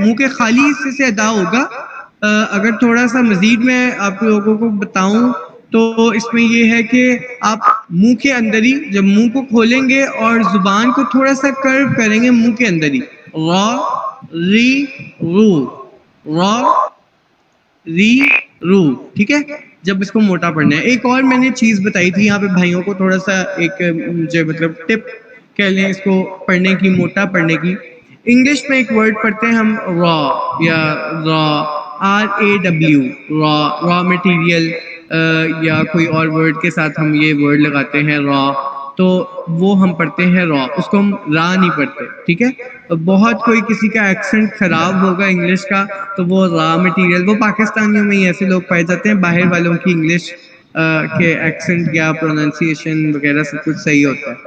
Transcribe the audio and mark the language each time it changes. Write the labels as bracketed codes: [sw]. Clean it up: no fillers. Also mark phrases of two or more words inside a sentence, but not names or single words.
[ur] منہ کے خالی حصے سے ادا ہوگا. اگر تھوڑا سا مزید میں آپ لوگوں کو بتاؤں تو اس میں یہ ہے کہ آپ منہ کے اندر ہی جب منہ کو کھولیں گے اور زبان کو تھوڑا سا کرو کریں گے منہ کے اندر ہی، را ری رو، را ری رو، ٹھیک ہے. جب اس کو موٹا پڑھنا ہے. ایک اور میں نے چیز بتائی تھی یہاں پہ بھائیوں کو، تھوڑا سا ایک جو مطلب ٹپ کہہ لیں اس کو پڑھنے کی، موٹا پڑھنے کی. انگلش میں ایک ورڈ پڑھتے ہیں ہم را یا را، RAW، را، [en] raw material, [ur] یا کوئی اور ورڈ کے ساتھ ہم یہ ورڈ لگاتے ہیں را، تو وہ ہم پڑھتے ہیں را، اس کو ہم را نہیں پڑھتے، ٹھیک ہے. بہت کوئی کسی کا ایکسنٹ خراب ہوگا انگلش کا تو وہ [en] raw material, [ur] وہ پاکستانیوں میں ہی ایسے لوگ پائے جاتے ہیں، باہر والوں کی انگلش کے ایکسنٹ یا پروننسیشن وغیرہ سب کچھ صحیح ہوتا ہے.